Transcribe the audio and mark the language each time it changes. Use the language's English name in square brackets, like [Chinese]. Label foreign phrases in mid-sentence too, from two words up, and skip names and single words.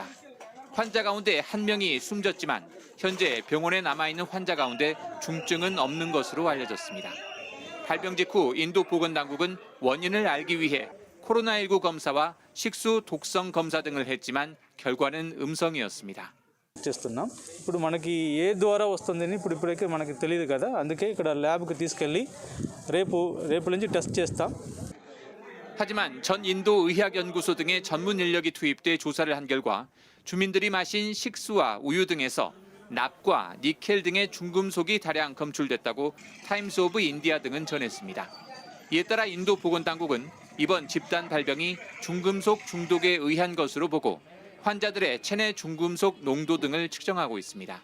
[Korean] 환자 가운데 1명이 숨졌지만 현재 병원에 남아있는 환자 가운데 중증은 없는 것으로 알려졌습니다. 발병 직후 인도 보건당국은 원인을 알기 위해 코로나19 검사와 식수 독성 검사 등을 했지만 결과는 음성이었습니다. [Telugu] చేస్తున్నాం ఇప్పుడు మనకి ఏ ద్వారా వస్తుందని ఇప్పుడైతే మనకి తెలియదు కదా అందుకే ఇక్కడ ల్యాబ్కి తీసుకెళ్ళి రేపు నుంచి టెస్ట్ చేస్తాం. [Korean] 하지만 전 인도 의학연구소 등의 전문 인력이 투입돼 조사를 한 결과 주민들이 마신 식수와 우유 등에서 납과 니켈 등의 중금속이 다량 검출됐다고 타임스 오브 인디아 등은 전했습니다. 이에 따라 인도 보건당국은 이번 집단 발병이 중금속 중독에 의한 것으로 보고 환자들의 체내 중금속 농도 등을 측정하고 있습니다.